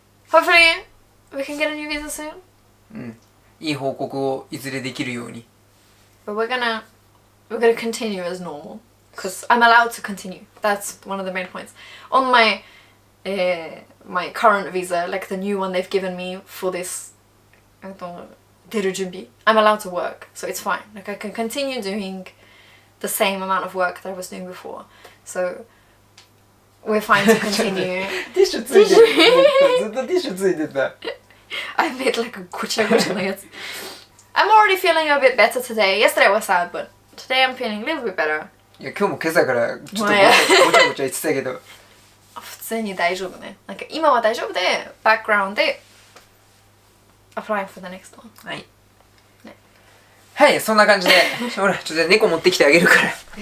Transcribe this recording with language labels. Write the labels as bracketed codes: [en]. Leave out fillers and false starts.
[en] Hopefully, we can get a new visa soon. [ja] うん。いい報告をいずれできるように。 [en] But we're gonna continue as normal. Because I'm allowed to continue. That's one of the main points. On my my current visa, like the new one they've given me for this, [ja] deru junbi, [en] I'm allowed to work. So it's fine. Like I can continue doing the same amount of work that I was doing before. So we're fine to continue. [ja] ティッシュついてる。ずっとティッシュついてた。 [en] I made like a [ja] gocha gocha no yatsu. [en] I'm already feeling a bit better today. Yesterday was sad, but today I'm feeling a little bit better. [ja] いや今日も今朝からちょっとごちゃごちゃ言ってたけど。普通に大丈夫ね。なんか今は大丈夫で、バックグラウンドで [en] applying for the next one. [ja] はい。はい、そんな感じで、ほら、ちょっと猫持ってきてあげるから。